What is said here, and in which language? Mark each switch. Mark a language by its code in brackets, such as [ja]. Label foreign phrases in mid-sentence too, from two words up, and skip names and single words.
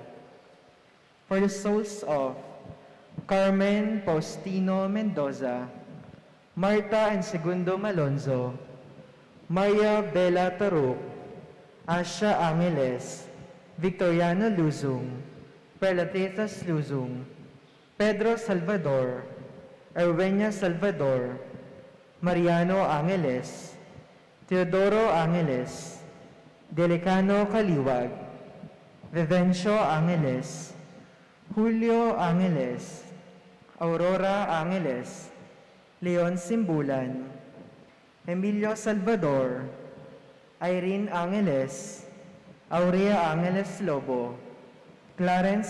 [en] For the souls of Carmen Faustino Mendoza, Marta and Segundo Malonzo, Maria Bella Taruk, Asha Angeles, Victoriano Luzong, Perlatetas Luzong, Pedro Salvador, Erwenia Salvador, Mariano Angeles, Teodoro Angeles, Delicano Kaliwag, Vivencio Angeles, Julio Angeles, Aurora Angeles, Leon Simbulan, Emilio Salvador, Irene Angeles, Aurea Angeles Lobo, Clarence